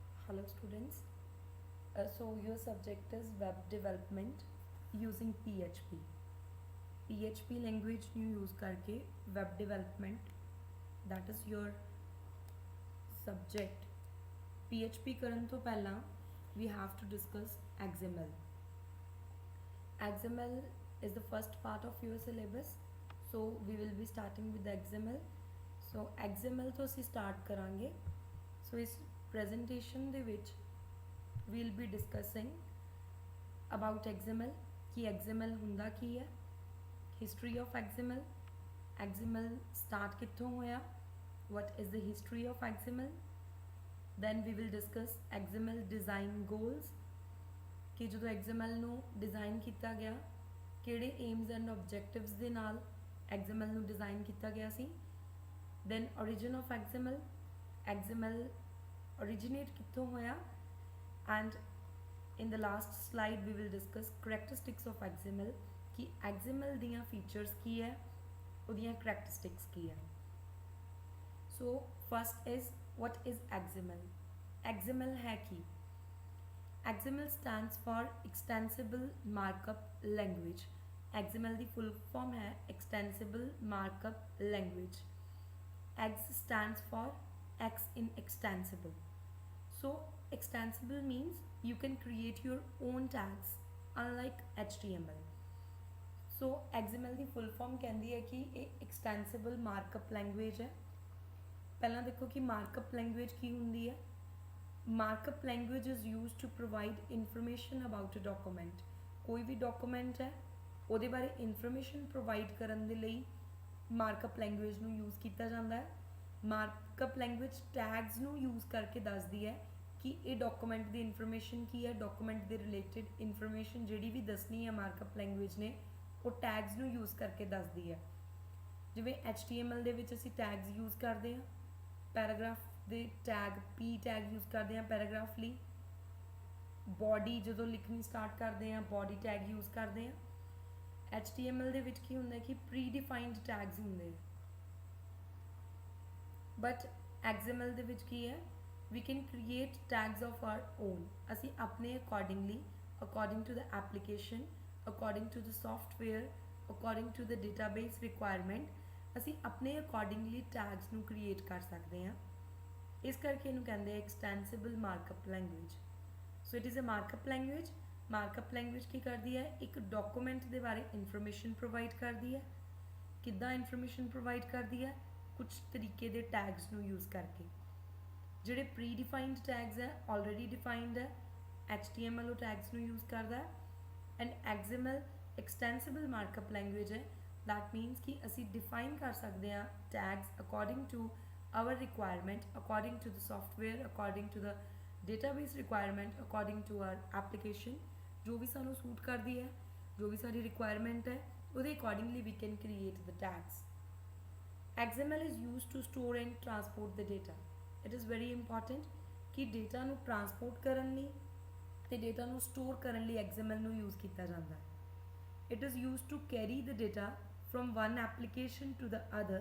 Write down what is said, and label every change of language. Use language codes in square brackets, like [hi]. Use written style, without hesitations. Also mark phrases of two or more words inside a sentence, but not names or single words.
[en] Hello students. So your subject is web development using PHP. PHP language new use करके web development, that is your subject. PHP [pa] ਕਰਨ ਤੋਂ ਪਹਿਲਾਂ [en] we have to discuss XML. XML is the first part of your syllabus, so we will be starting with the XML. So XML [pa] ਤਾਂ ਅਸੀਂ [en] start करांगे. So इस presentation [pa] ਦੇ ਵਿੱਚ [en] we'll be discussing about XML कि XML [pa] ਹੁੰਦਾ ਕੀ ਹੈ, [en] history of XML, XML start [pa] ਕਿੱਥੋਂ ਹੋਇਆ, [en] what is the history of XML. Then we will discuss XML design goals [pa] कि ਜਦੋਂ XML ਨੂੰ ਡਿਜ਼ਾਈਨ ਕੀਤਾ ਗਿਆ ਕਿਹੜੇ [en] aims and objectives [pa] ਦੇ ਨਾਲ XML ਨੂੰ ਡਿਜ਼ਾਈਨ ਕੀਤਾ ਗਿਆ ਸੀ. [en] Then origin of XML, XML originate [pa] ਕਿੱਥੋਂ ਹੋਇਆ, [en] and in the last slide we will discuss characteristics of XML [pa] कि XML ਦੀਆਂ features ਕੀ ਹੈ, ਉਹਦੀਆਂ characteristics ਕੀ ਹੈ. [en] So first is what is XML. [pa] XML ਹੈ ਕੀ? [en] XML stands for extensible markup language. XML ਦੀ full form ਹੈ extensible markup language. X stands for X in extensible. So extensible means you can create your own tags unlike HTML. [pa] So XML ਦੀ full form ਕਹਿੰਦੀ ਹੈ ਕਿ ਇਹ [en] extensible markup language [pa] ਹੈ. ਪਹਿਲਾਂ ਦੇਖੋ ਕਿ markup language ਕੀ ਹੁੰਦੀ ਹੈ. [en] Markup language is used to provide information about a document. [pa] ਕੋਈ ਵੀ document ਹੈ ਉਹਦੇ ਬਾਰੇ [en] information provide [pa] ਕਰਨ ਦੇ ਲਈ [en] markup language [pa] ਨੂੰ ਯੂਜ਼ ਕੀਤਾ ਜਾਂਦਾ ਹੈ. [en] markup language tags [pa] ਨੂੰ ਯੂਜ਼ ਕਰਕੇ ਦੱਸਦੀ ਹੈ ਕਿ ਇਹ ਡਾਕੂਮੈਂਟ ਦੀ ਇਨਫੋਰਮੇਸ਼ਨ ਕੀ ਹੈ, ਡਾਕੂਮੈਂਟ ਦੇ [en] related information [pa] ਜਿਹੜੀ ਵੀ ਦੱਸਣੀ ਹੈ [en] markup language [pa] ਨੇ ਉਹ ਟੈਗਸ ਨੂੰ ਯੂਜ਼ ਕਰਕੇ ਦੱਸਦੀ ਹੈ. ਜਿਵੇਂ HTML ਦੇ ਵਿੱਚ ਅਸੀਂ ਟੈਗਸ ਯੂਜ਼ ਕਰਦੇ ਹਾਂ, ਪੈਰਾਗ੍ਰਾਫ ਦੇ ਟੈਗ P ਟੈਗ ਯੂਜ਼ ਕਰਦੇ ਹਾਂ ਪੈਰਾਗ੍ਰਾਫ ਲਈ. ਬੋਡੀ ਜਦੋਂ ਲਿਖਣੀ ਸਟਾਰਟ ਕਰਦੇ ਹਾਂ ਬੋਡੀ ਟੈਗ ਯੂਜ਼ ਕਰਦੇ ਹਾਂ. HTML ਦੇ ਵਿੱਚ ਕੀ ਹੁੰਦਾ ਕਿ [en] pre defined tags [pa] ਹੁੰਦੇ, ਬਟ XML ਦੇ ਵਿੱਚ ਕੀ ਹੈ, [en] we can create tags of our own. [pa] ਅਸੀਂ ਆਪਣੇ [en] according to the application, according to the software, according to the database requirement [pa] ਅਸੀਂ ਆਪਣੇ [en] accordingly tags ਨੂੰ create [pa] ਕਰ ਸਕਦੇ ਹਾਂ. ਇਸ ਕਰਕੇ ਇਹਨੂੰ ਕਹਿੰਦੇ ਆ [en] extensible markup language. So it is a markup language. markup language [pa] ਕੀ ਕਰਦੀ ਹੈ, ਇੱਕ ਡਾਕੂਮੈਂਟ ਦੇ ਬਾਰੇ [en] information provide [pa] ਕਰਦੀ ਹੈ. ਕਿੱਦਾਂ [en] information provide [pa] ਕਰਦੀ ਹੈ, ਕੁਝ ਤਰੀਕੇ ਦੇ ਟੈਗਸ ਨੂੰ ਯੂਜ਼ ਕਰਕੇ. ਜਿਹੜੇ [en] pre defined tags [pa] ਹੈ [en] already defined [pa] ਹੈ, HTML ਉਹ ਟੈਗਸ ਨੂੰ ਯੂਜ਼ ਕਰਦਾ ਹੈ. [en] and XML extensible markup language ਹੈ. that means [pa] ਕਿ ਅਸੀਂ ਡਿਫਾਈਨ ਕਰ ਸਕਦੇ ਹਾਂ ਟੈਗਸ [en] according to our requirement, according to the software, according to the database requirement, according to our application. [pa] ਜੋ ਭੀ ਸਾਨੂੰ ਸੂਟ ਕਰਤੀ ਹੈ, ਜੋ ਭੀ ਸਾਰੀ ਰਿਕਵਾਇਰਮੈਂਟ ਹੈ ਉਹਦੇ [en] accordingly we can create the tags. XML is used to store and transport the data. It is very important [pa] ਕਿ data ਨੂੰ transport ਕਰਨ ਲਈ ਤੇ data ਨੂੰ store ਕਰਨ ਲਈ XML ਨੂੰ use ਕੀਤਾ ਜਾਂਦਾ ਹੈ. [en] It is used to carry the data from one application to the other.